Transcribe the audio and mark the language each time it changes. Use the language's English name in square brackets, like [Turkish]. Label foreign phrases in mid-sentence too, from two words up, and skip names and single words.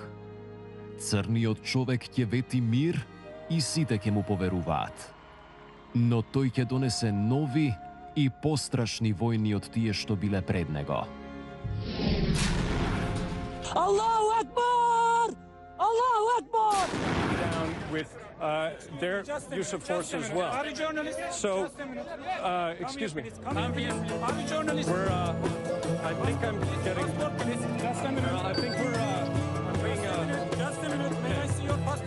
[Macedonian] Црниот човек ќе вети мир и сите ќе му поверуваат. Но тој ќе донесе нови и пострашни војни од тие што биле пред него. [Arabic] الله أكبر! الله أكبر! [English] Down with their use of force as well. So, excuse me. Are we journalists? We're, I think I'm getting... Just a minute. I think we're being... Just a minute. May I see your passport?